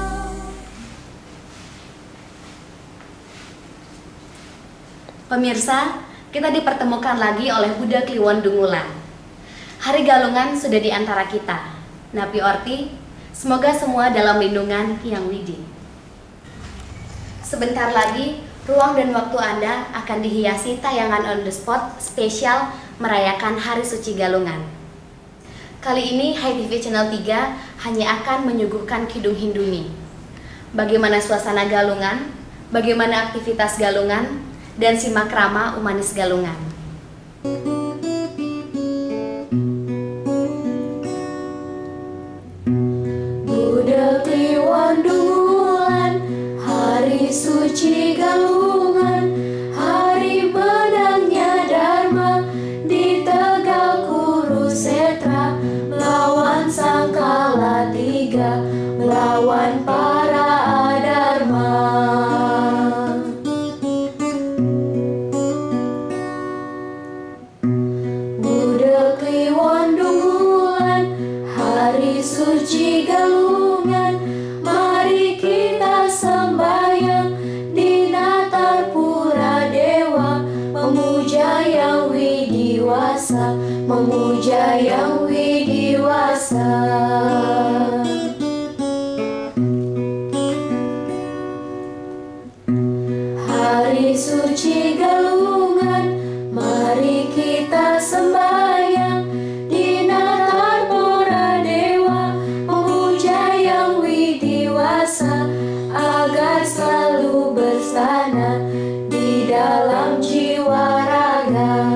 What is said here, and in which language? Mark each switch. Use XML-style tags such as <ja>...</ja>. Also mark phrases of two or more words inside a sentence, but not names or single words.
<id>Pemirsa, kita dipertemukan lagi oleh Buddha Kliwon Dungulan. Hari Galungan sudah di antara kita.</id> <ban>Napi Orti,</ban> <id>semoga semua dalam lindungan Hyang Widi. Sebentar lagi, ruang dan waktu Anda akan dihiasi tayangan</id> <en>on the spot</en> <id>spesial merayakan Hari Suci Galungan. Kali ini HiTV Channel 3 hanya akan menyuguhkan Kidung Hinduni. Bagaimana suasana Galungan, bagaimana aktivitas Galungan, dan simak rama Umanis Galungan. Buddha Kliwon Dungulan, hari suci Galungan, hari menangnya Dharma di Tegal Kurusetra, melawan Sang Kalatiga, melawan para adharma. Buddha Kliwon Dungulan, hari suci Galungan, mari kita sembahyang di Natar Pura Dewa, memuja Yang Widiwasa, memuja Yang Widiwasa. Hari suci Galungan, mari kita sembahyang di Natar Pura Dewa, memuja Yang Widiwasa, agar selalu bersana di dalam jiwa raga.</id>